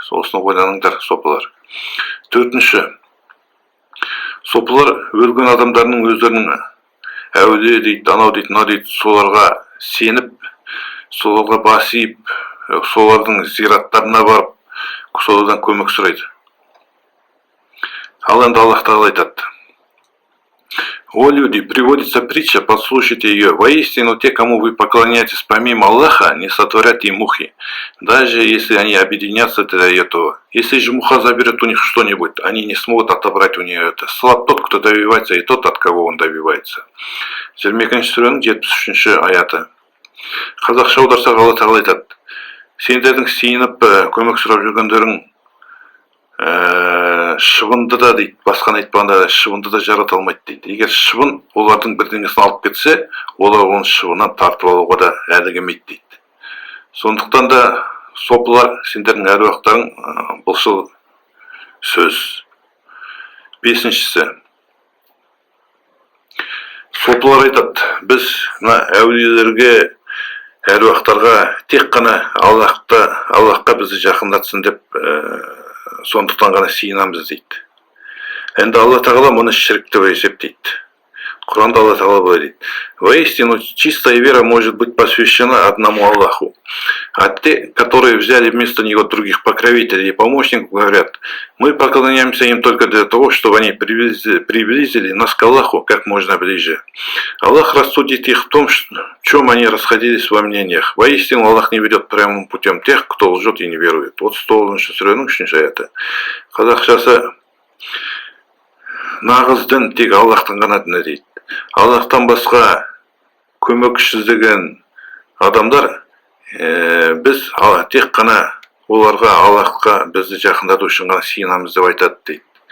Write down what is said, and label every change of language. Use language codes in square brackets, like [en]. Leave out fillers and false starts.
[kk] Осыны ойланыңдар, сопылар. 4-ші. Сопылар өлген адамдарының өздерінің әулие дейді, анау дейді, мынау дейді, соларға сеніп, соларға бас иіп, солардың зираттарына барып, солардан көмек сұрайды. Ал енді Аллах тағала айтады. [ru] О люди, приводится притча, послушайте ее. Воистину, те, кому вы поклоняетесь помимо Аллаха, не сотворят и мухи, даже если они объединятся для этого. Если же муха заберет у них что-нибудь, они не смогут отобрать у нее это. Слаб тот, кто добивается, и тот, от кого он добивается. [kk] 22-ші сүренің 73-ші аяты. Қазақша аударсақ Алла тағала айтады. Сендердің сиынып көмек сұрап жүргендерің шыбынды да дейді, басқаны айтпағанда шыбынды да жарата алмайды дейді. Егер шыбын олардың бірдеңесін алып кетсе, олар оның шыбынан тартып алуға да әлі келмейді дейді. Сондықтан да сопылар сендердің әруақтарың бұлшыл сөз. 5-шісі. Сопылар айтады, біз әулиелерге әруақтарға тек қана Аллахқа бізді жақындатсын деп, сондықтан ғана сиынамыз дейді. Енді Алла Тағала мұны ширк деп есептейді. Құранда Алла Тағала былай дейді: [ru] «Воистину, чистая вера может быть посвящена одному Аллаху». А те, которые взяли вместо него других покровителей и помощников, говорят: «Мы поклоняемся им только для того, чтобы они приблизили нас к Аллаху как можно ближе». Аллах рассудит их в том, в чем они расходились во мнениях. Воистину, Аллах не ведет прямым путем тех, кто лжет и не верует. Вот [kk] 110 сүренің 3-ші аяты. Қазақшасы: нағыз дін тек Аллахтың ғана діні дейді. Аллахтан басқа көмекші адамдар, біз тек қана оларға, Аллахқа бізді жақындату үшін ғана сиынамыз деп айтады дейді.